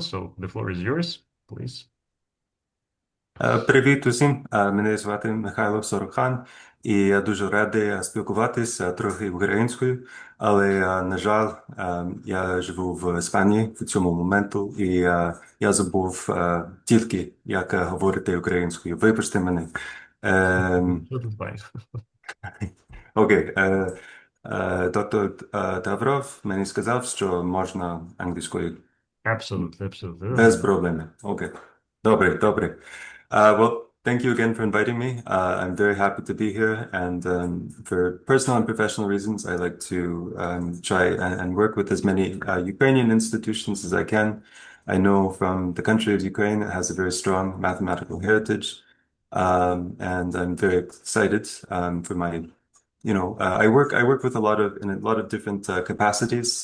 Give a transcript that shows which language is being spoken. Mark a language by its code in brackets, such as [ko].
[en] So the floor is yours, please. [uk] Привіт усім. Мене звати Михайло Сорохан, і я дуже радий спілкуватися трохи українською, але, на жаль, я живу в Іспанії в цьому моменту, і я забув тільки, як говорити українською. Вибачте мене. Ем, [en] That's fine. [uk] Окей. Доктор Тавров мені сказав, що можна англійською. [en] Absolutely, [uk] Без [en] absolutely. [uk] проблеми. Окей. Добре, добре. [en] Well, thank you again for inviting me. I'm very happy to be here, and for personal and professional reasons, I like to try and work with as many Ukrainian institutions as I can. I know from the country of Ukraine, it has a very strong mathematical heritage, and I'm very excited for my I work with in a lot of different capacities.